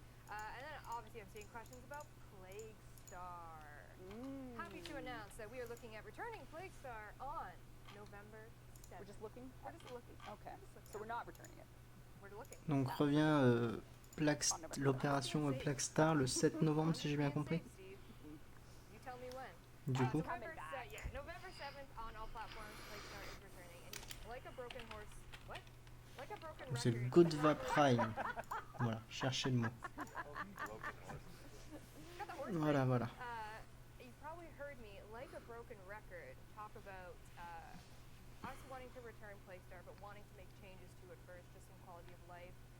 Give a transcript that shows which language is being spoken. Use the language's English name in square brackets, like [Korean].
[English] And then obviously I'm seeing questions about Plague Star. Happy to announce that we are looking at returning Plague Star on November 7th. We're just looking? We're just looking. Okay. We're just looking. So we're not returning it. We're looking. [French] Donc revient l'opération Plague Star le 7 novembre si j'ai bien compris. [English] Steve. You tell me when. [French] Du coup. [English] November 7th on all platforms. Plague Star is returning. And like a broken horse. What? Like a broken record. [French] C'est Godva Prime. Voilà, cherchez le mot. Voilà, voilà. [English] You probably heard me, like a broken record, talk about us wanting to return Plague Star, but wanting to make changes to it first, just in quality of life.